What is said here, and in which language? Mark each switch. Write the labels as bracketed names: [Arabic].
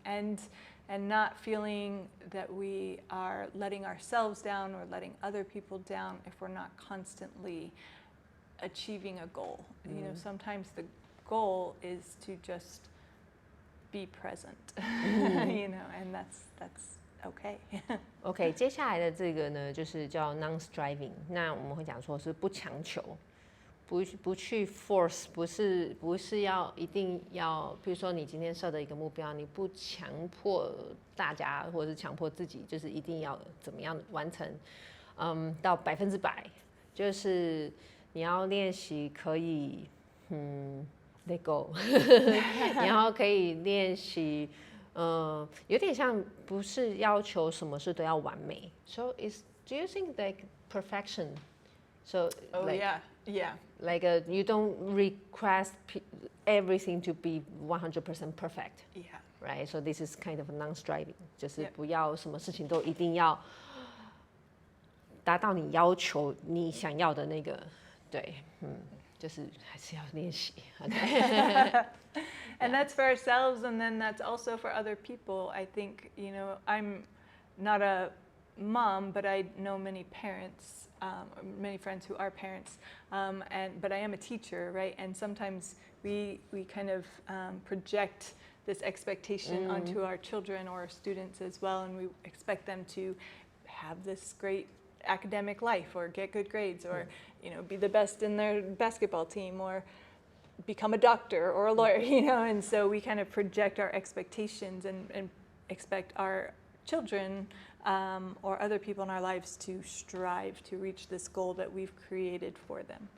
[English] And not feeling that we are letting ourselves down or letting other people down if we're not constantly achieving a goal. You know, sometimes the goal is to just be present. You know, and that's okay. [Chinese] OK， 接下来的这个呢，就是叫 non-striving。那我们会讲说是不强求，不去 force，不是要一定要，比如说你今天设的一个目标，你不强迫大家，或者是强迫自己，就是一定要怎么样完成，到100%，就是你要练习可以 let go，然后可以练习。有点像不是要求什么事都要完美。 [English] So do you think like perfection? So like, yeah. Like you don't request everything to be 100% perfect. Yeah. Right. So this is kind of non-striving. [Chinese] 就是不要什么事情都一定要达到你要求你想要的那个，对，就是还是要练习。 [English] Okay. And that's for ourselves, and then that's also for other people. I think, you know, I'm not a mom, but I know many parents, many friends who are parents, but I am a teacher, right? And sometimes we kind of project this expectation onto our children or our students as well, and we expect them to have this great academic life or get good grades or, you know, be the best in their basketball team or become a doctor or a lawyer, you know, and so we kind of project our expectations and expect our children or other people in our lives to strive to reach this goal that we've created for them.